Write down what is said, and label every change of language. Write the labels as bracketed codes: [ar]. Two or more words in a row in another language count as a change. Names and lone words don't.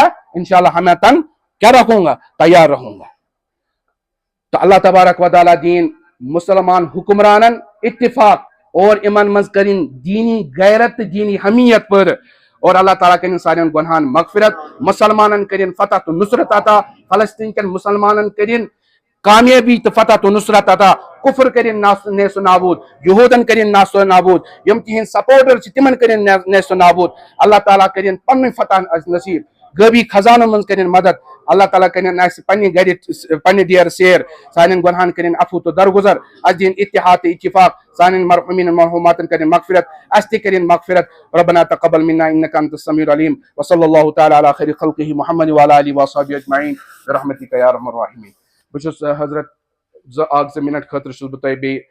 [ur] انشاءاللہ ہمیتاً کیا رکھوں گا؟ تیار رہوں گا۔ [ks] تو اللہ تبارک و تعالیٰ دین مسلمان حکمرانن اتفاق اور امن مز کرن دینی غیرت، دینی حمیت پر، اور اللہ تعالیٰ کرن سارن گناہن مغفرت، مسلمانن کرن فتح تو نصرت عطا، فلسطین کن مسلمانن کرن کامیابی تو فتح تو نصرت عطا، کفر کرن نیس و نابود، یہودن کرن نیس و نابود، یم تہن سپورٹر تمن کرن نیس و نابود، اللہ تعالیٰ کرن پن فتح نصیب، غبی خزانن من کرن مدد، اللہ تعالیٰ کرن اس پنہ گھر پنہ دیر سیر، سانن گناہن کرن عفو تو درگزر، اس دین اتحاد اتفاق، سانن مرحومین مرحوماتن کرن مغفرت، اس تہ کرن مغفرت۔ [ar] ربنا تقبل منا انک انت السمیع العلیم، وصلی اللہ تعالی علی خیر خلقہ محمد وعلی آلہ وصحبہ اجمعین برحمتک یا ارحم الراحمین۔ [ks] بچس حضرت 2 منٹ خاطر چھس بہ تہ